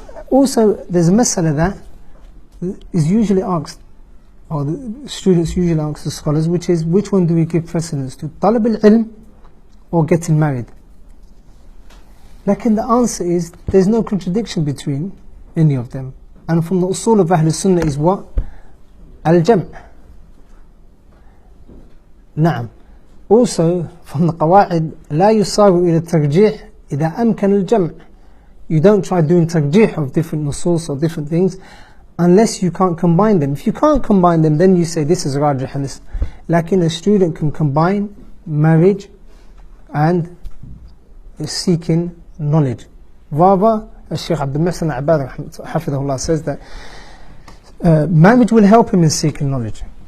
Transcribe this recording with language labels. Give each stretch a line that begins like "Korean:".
English: Also, there's a mas'ala that is usually asked, or the students usually ask the scholars, which is, which one do we give precedence to? Talab al-ilm or getting married? Lakin the answer is, there's no contradiction between any of them. And from the usul of Ahl Sunnah is what?
Arabic: Al-jam'. Na'am.
English: Also, from the
Arabic: qawaid, لا يصار إلى الترجيح إذا أمكن الجمع.
English: You don't try doing tarjih of different nusus or different things unless you can't combine them. If you can't combine them, then you say this is rajih and this. Lakin a student can combine marriage and seeking knowledge. Rather, Shaykh Abdul Muhsin Abad Hafidahullah says that marriage will help him in seeking knowledge.